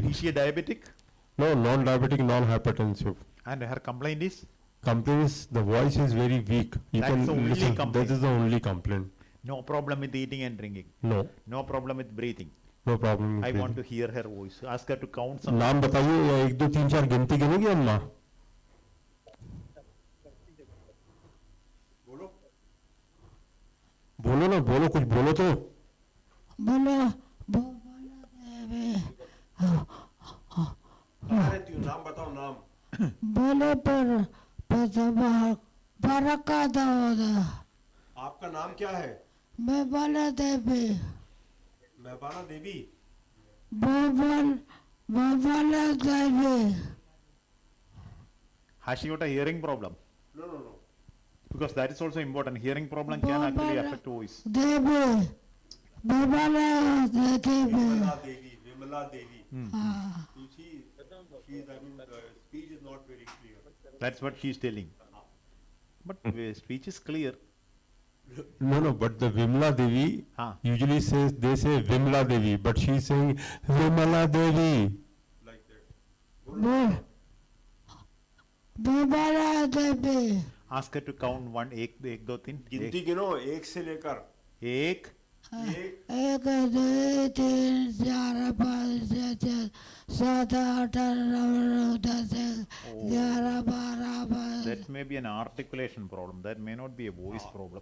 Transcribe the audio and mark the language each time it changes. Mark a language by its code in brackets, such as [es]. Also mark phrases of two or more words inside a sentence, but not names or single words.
[en] Is she a diabetic? No, non-diabetic, non-hypertensive. And her complaint is? Complaint is the voice is very weak. You That's can the only listen. complaint. That is the only complaint. No problem with eating and drinking. No, No problem with breathing. no problem. I with want to breathing. hear her voice. Ask her to count some. [hi] नाम बताइए या 1 2 3 4 गिनती गिनोगी अम्मा? बोलो ना, बोलो कुछ बोलो तो. बोलो बोलो देवी नाम बताओ नाम. बोले पर बरका दाऊदा आपका नाम क्या है? मैं बोला देवी महबाना देवी. बोला देवी [en] Has she got a hearing problem? No. Because that is also important. Hearing problem can actually affect voice. [hi] देवी बोला देवी [en] Vimala Devi. You see, the speech is not very clear. That's what she is telling. But speech is clear. No, but the Vimla Devi Ah. usually says, they say Vimla Devi, but she is saying Vimala Devi. Like that. [hi] बोला देवी [en] Ask her to count 1, 1, 2, 3. [hi] गिनती गिनो 1 से लेकर. 1, 1 2 3 4 5 6 7 8 9 10 11 12 [en] that may be an articulation problem. That may not be a voice problem.